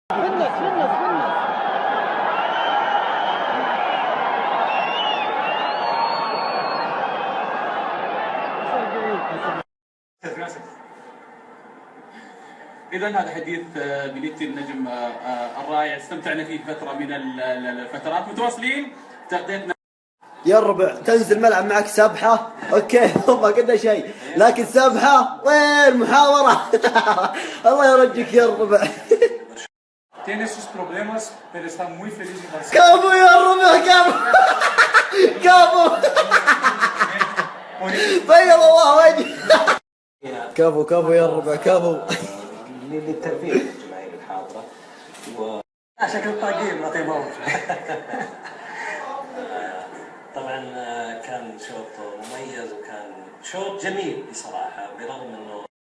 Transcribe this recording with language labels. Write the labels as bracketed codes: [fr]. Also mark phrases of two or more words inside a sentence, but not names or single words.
[ar] إذا هذا حديث بليتي النجم الرائع، استمتعنا فيه فترة من الفترات، متواصلين تغطيتنا. يا الربع تنزل الملعب معك سبحة، اوكي ما قلنا شيء، لكن سبحة وين محاورة. الله يرجيك يا الربع. [es] Tiene sus problemas, pero está muy feliz en Barcelona. [ar] كفو يا الربع كفو. بيض الله وجهك. كفو يا الربع كفو. للترفيه الجماهير الحاضرة شكل طاقين لطيفة. طبعا كان شوط مميز وكان شوط جميل بصراحة، برغم انه